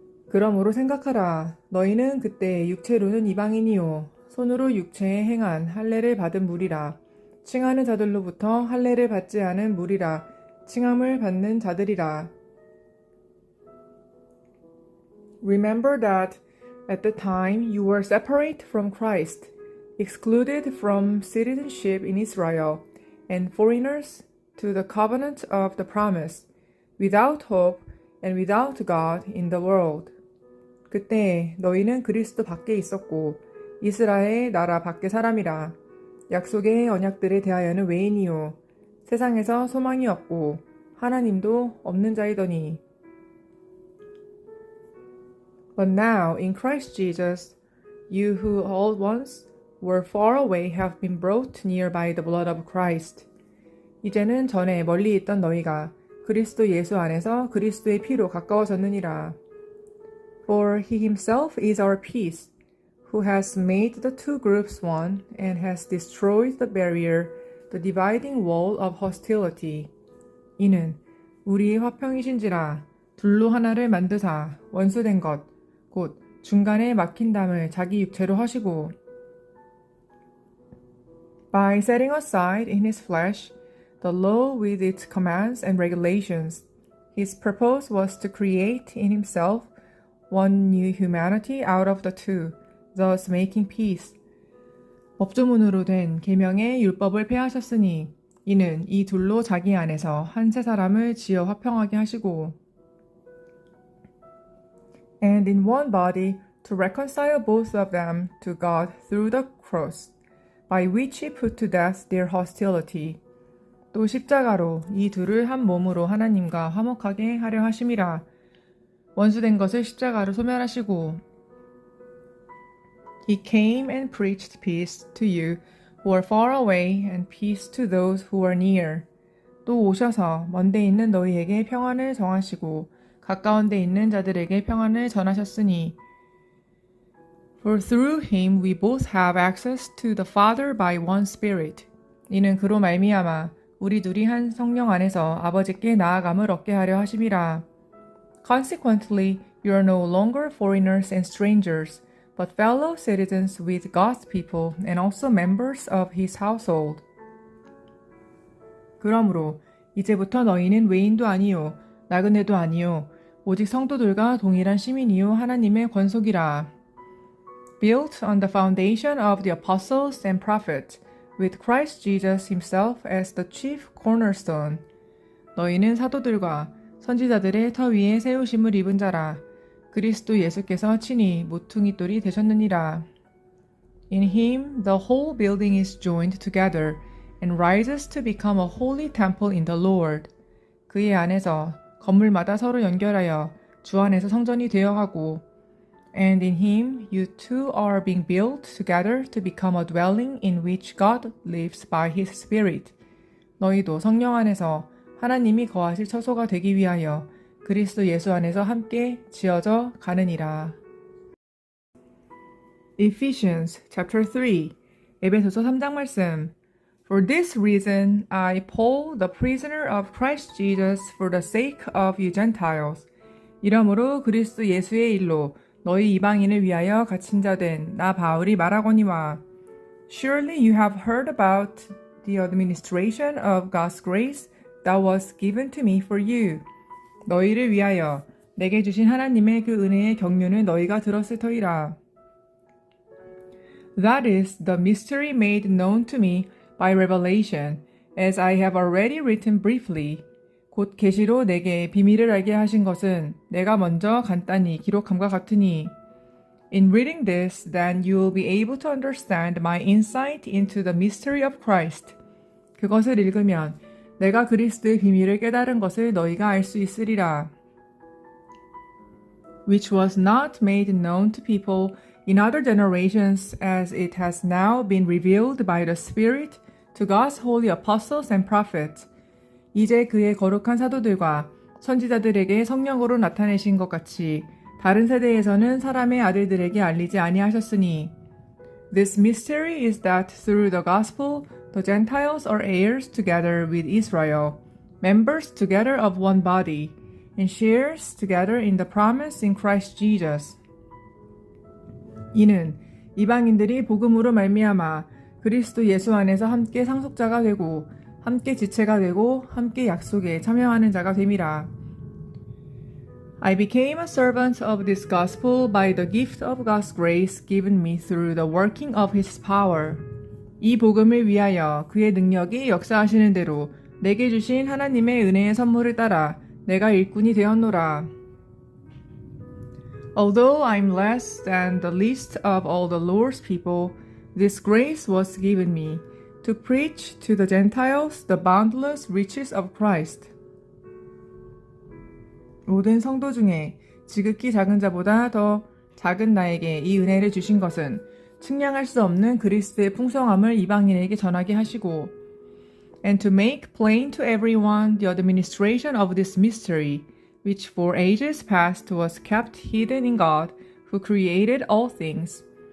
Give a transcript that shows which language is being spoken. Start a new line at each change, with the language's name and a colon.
Korean: 그러므로 생각하라. 너희는 그때 육체로는 이방인이요 손으로 육체에 행한 할례를 받은 무리라. 칭하는 자들로부터 할례를 받지 않은 무리라 칭함을 받는 자들이라.
English: Remember that at the time you were separate from Christ, excluded from citizenship in Israel, and foreigners to the covenant of the promise, without hope and without God in the world.
Korean: 그때 너희는 그리스도 밖에 있었고 이스라엘 나라 밖의 사람이라. 약속의 언약들에 대하여는 외인이요 세상에서 소망이 없고 하나님도 없는 자이더니.
English: But now in Christ Jesus, you who all once were far away have been brought near by the blood of Christ.
Korean: 이제는 전에 멀리 있던 너희가 그리스도 예수 안에서 그리스도의 피로 가까워졌느니라.
English: For he himself is our peace, who has made the two groups one and has destroyed the barrier, the dividing wall of hostility.
Korean: 이는 우리의 화평이신지라 둘로 하나를 만드사 원수된 것, 곧 중간에 막힌 담을 자기 육체로 하시고
English: by setting aside in his flesh the law with its commands and regulations, his purpose was to create in himself one new humanity out of the two, thus making peace.
Korean: 법조문으로 된 계명의 율법을 폐하셨으니 이는 이 둘로 자기 안에서 한 세 사람을 지어 화평하게 하시고
English: and in one body to reconcile both of them to God through the cross, by which he put to death their hostility.
Korean: 또 십자가로 이 둘을 한 몸으로 하나님과 화목하게 하려 하심이라. 원수된 것을 십자가로 소멸하시고
English: He came and preached peace to you who are far away and peace to those who are near.
Korean: 또 오셔서 먼데 있는 너희에게 평안을 정하시고 가까운 데 있는 자들에게 평안을 전하셨으니
English: For through him we both have access to the Father by one Spirit.
Korean: 이는 그로 말미암아 우리 둘이 한 성령 안에서 아버지께 나아감을 얻게 하려 하심이라.
English: Consequently, you are no longer foreigners and strangers, but fellow citizens with God's people and also members of his household.
Korean: 그러므로 이제부터 너희는 외인도 아니요 나그네도 아니요 오직 성도들과 동일한 시민이요 하나님의 권속이라.
English: Built on the foundation of the apostles and prophets, with Christ Jesus himself as the chief cornerstone.
Korean: 너희는 사도들과 선지자들의 터 위에 세우심을 입은 자라. 그리스도 예수께서 친히 모퉁이돌이 되셨느니라.
English: In him the whole building is joined together and rises to become a holy temple in the Lord.
Korean: 그의 안에서 건물마다 서로 연결하여 주 안에서 성전이 되어가고
English: And in him you too are being built together to become a dwelling in which God lives by his Spirit.
Korean: 너희도 성령 안에서 하나님이 거하실 처소가 되기 위하여 그리스도 예수 안에서 함께 지어져 가느니라.
English: Ephesians chapter 3
Korean: 에베소서 3장 말씀.
English: For this reason I Paul the prisoner of Christ Jesus for the sake of you Gentiles.
Korean: 이러므로 그리스도 예수의 일로 너희 이방인을 위하여 갇힌 자 된 나 바울이 말하거니와
English: Surely you have heard about the administration of God's grace that was given to me for you.
Korean: 너희를 위하여 내게 주신 하나님의 그 은혜의 경륜을 너희가 들었을 터이라.
English: That is the mystery made known to me by revelation, as I have already written briefly.
Korean: 곧 계시로 내게 비밀을 알게 하신 것은 내가 먼저 간단히 기록함과 같으니
English: In reading this, then you will be able to understand my insight into the mystery of Christ.
Korean: 그것을 읽으면 내가 그리스도의 비밀을 깨달은 것을 너희가 알 수 있으리라.
English: Which was not made known to people in other generations as it has now been revealed by the Spirit to God's holy apostles and prophets.
Korean: 이제 그의 거룩한 사도들과 선지자들에게 성령으로 나타내신 것 같이 다른 세대에서는 사람의 아들들에게 알리지 아니하셨으니
English: This mystery is that through the gospel the Gentiles are heirs together with Israel, members together of one body, and shares together in the promise in Christ Jesus.
Korean: 이는 이방인들이 복음으로 말미암아 그리스도 예수 안에서 함께 상속자가 되고 함께 지체가 되고 함께 약속에 참여하는 자가 됨이라.
English: I became a servant of this gospel by the gift of God's grace given me through the working of His power.
Korean: 이 복음을 위하여 그의 능력이 역사하시는 대로 내게 주신 하나님의 은혜의 선물을 따라 내가 일꾼이 되었노라.
English: Although I'm less than the least of all the Lord's people, this grace was given me to preach to the Gentiles the boundless riches of Christ.
Korean: 모든 성도 중에 지극히 작은 자보다 더 작은 나에게 이 은혜를 주신 것은 측량할 수 없는 그리스도의 풍성함을 이방인에게 전하게 하시고
English: and to make plain to everyone the administration of this mystery, which for ages past was kept hidden in God, who created all things.